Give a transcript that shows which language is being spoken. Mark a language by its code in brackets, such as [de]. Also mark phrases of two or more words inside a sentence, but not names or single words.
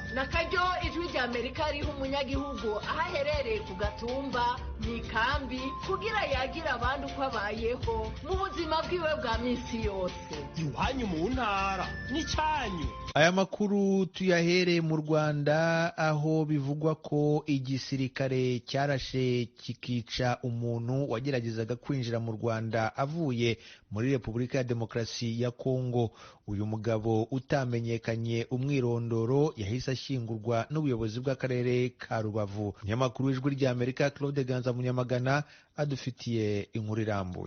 [rn] nakaryo Ijwi rya Amerika riha umunyagihugu aho aherereye ku gatumba mu ikambi kugira yagira abandi uko abayeho mu buzima bwiwe bwa minsi yose. Iwanyu mu ntara ni cyanyu. [rw] Aya makuru tuyahere mu Rwanda, aho bivugwa ko igisirikare cyarashe kikica umuntu wageragezaga kwinjira mu Rwanda avuye muri Repubulika ya Demokarasi ya Kongo. Uyu mugabo utamenyekanye umwirondoro yahise ashyingurwa n'ubuyobozi bw'akarere ka Rubavu. Umunyamakuru w'Ijwi rya Amerika Claude Ganza Munyamagana adufitiye inkuru irambuye.